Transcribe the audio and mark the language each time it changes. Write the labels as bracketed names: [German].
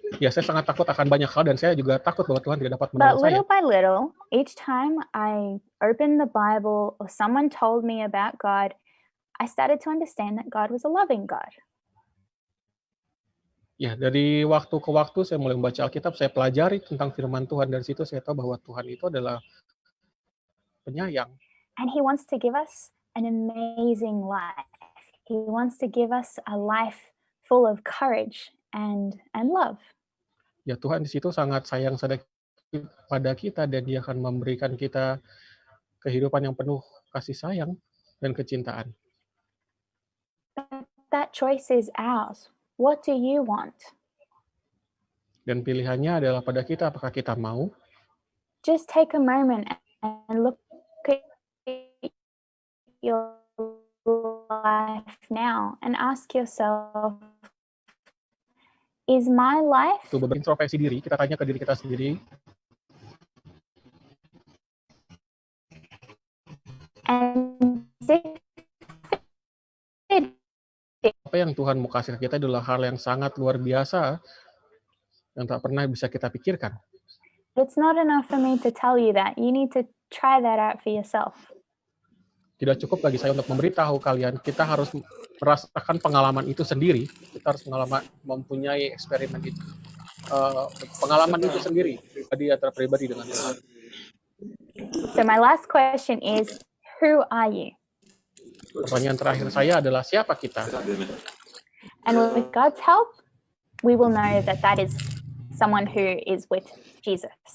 [Indonesian] Ya, saya sangat takut akan banyak hal dan saya juga takut bahwa Tuhan tidak dapat [English] But [Indonesian] menolong saya. [English] little by little, each time I opened the Bible or someone told me about God, I started to understand that God was a loving God. [Indonesian] Ya, dari waktu ke waktu saya mulai membaca Alkitab, saya pelajari tentang firman Tuhan, dari situ saya tahu bahwa Tuhan itu adalah penyayang. [English] And He wants to give us an amazing life. He wants to give us a life full of courage and love. [Indonesian] Ya, Tuhan di situ sangat sayang pada kita dan Dia akan memberikan kita kehidupan yang penuh kasih sayang dan kecintaan. [English] That choice is ours. What do you want? [Indonesian] Dan pilihannya adalah pada kita, apakah kita mau? [English] Just take a moment and look at your life now and ask yourself, is my life? [Indonesian] Itu berintrospeksi diri, kita tanya ke diri kita sendiri. [English] And [Indonesian] apa yang Tuhan mau kasih ke kita adalah hal yang sangat luar biasa yang tak pernah bisa kita pikirkan. [English] It's not enough for me to tell you that. You need to try that out for yourself. [Indonesian] Tidak cukup bagi saya untuk memberitahu kalian, kita harus merasakan pengalaman itu sendiri. Kita harus mempunyai eksperimen itu, pengalaman itu sendiri, pribadi antara pribadi dengan Tuhan. [English] So my last question is, who are you? [Indonesian] Pertanyaan terakhir saya adalah siapa kita? [English] And with God's help, we will know that that is someone who is with Jesus.